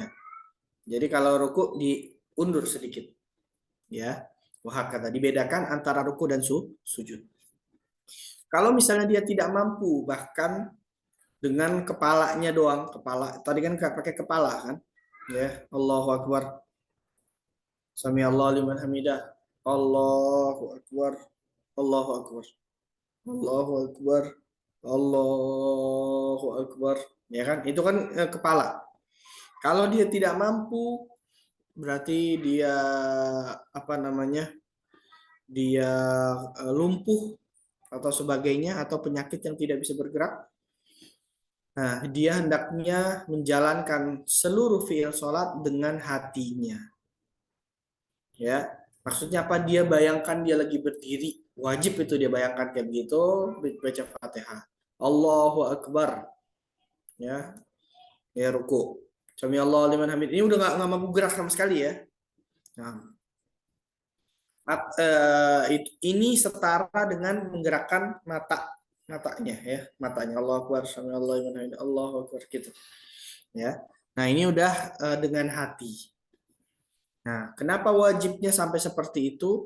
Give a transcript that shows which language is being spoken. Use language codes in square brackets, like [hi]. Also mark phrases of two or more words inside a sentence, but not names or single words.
[id] Jadi kalau ruku diundur sedikit, ya. Wah, kata dibedakan antara ruku dan sujud. Kalau misalnya dia tidak mampu, bahkan dengan kepalanya doang, kepala tadi kan pakai kepala kan, ya, [ar] الله أكبر سمع الله لمن حمده الله أكبر الله أكبر الله أكبر الله أكبر, [id] ya kan, itu kan kepala. Kalau dia tidak mampu, berarti dia apa namanya, dia lumpuh atau sebagainya, atau penyakit yang tidak bisa bergerak. Nah, dia hendaknya menjalankan seluruh fiil sholat dengan hatinya. Ya, maksudnya apa? Dia bayangkan dia lagi berdiri, wajib itu dia bayangkan kayak gitu, baca Fatihah. [ar] الله أكبر, [id] ya, ya ruku. [ar] سمع الله لمن حمد. [id] Ini udah nggak mampu gerak sama sekali ya. Nah, ini setara dengan menggerakkan matanya ya, matanya. [ar] الله أكبر سمع الله لمن حمد الله أكبر gitu. [id] Ya. Nah, ini udah dengan hati. Nah, kenapa wajibnya sampai seperti itu?